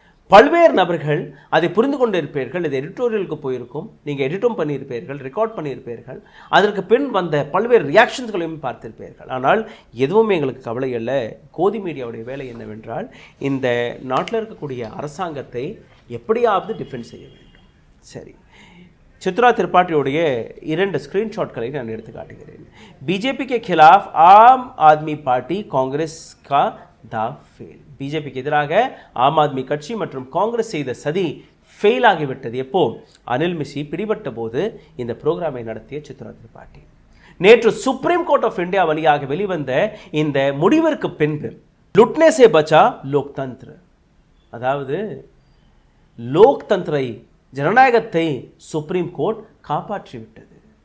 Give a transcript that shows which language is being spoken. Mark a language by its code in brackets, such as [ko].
[ta] பல்வேறு நபர்கள் அதை புரிந்து கொண்டிருப்பீர்கள். இது எடிட்டோரியலுக்கு போயிருக்கும், நீங்கள் எடிட்டும் பண்ணியிருப்பீர்கள், ரெக்கார்ட் பண்ணியிருப்பீர்கள், அதற்கு பின் வந்த பல்வேறு ரியாக்ஷன்ஸ்களையும் பார்த்திருப்பீர்கள். ஆனால் எதுவுமே எங்களுக்கு கவலை அல்ல. கோதி மீடியாவுடைய வேலை என்னவென்றால் இந்த நாட்டில் இருக்கக்கூடிய அரசாங்கத்தை எப்படியாவது டிஃபெண்ட் செய்ய வேண்டும். சரி, சித்ரா திரிபாட்டியோடைய 2 ஸ்க்ரீன்ஷாட்களை நான் எடுத்து காட்டுகிறேன். [hi] பிஜேபி के खिलाफ आम आदमी पार्टी कांग्रेस का दाव फेल. [ta] பிஜேபிக்கு எதிராக ஆம் ஆத்மி கட்சி மற்றும் காங்கிரஸ் செய்த சதி ஃபெயில் ஆகிவிட்டது. எப்போ? அனில் மிஷி பிடிபட்ட போது இந்த ப்ரோக்ராமை நடத்திய சித்ரா திரிபாட்டி. நேற்று சுப்ரீம் கோர்ட் ஆஃப் இந்தியா வழியாக வெளிவந்த இந்த முடிவிற்கு பின்பு [hi] லுட்னே சே பச்சா லோக்தந்திர, [ta] அதாவது லோக்தந்திரை, ஜனநாயகத்தை சுப்ரீம் கோர்ட் காப்பாற்றிவிட்டது.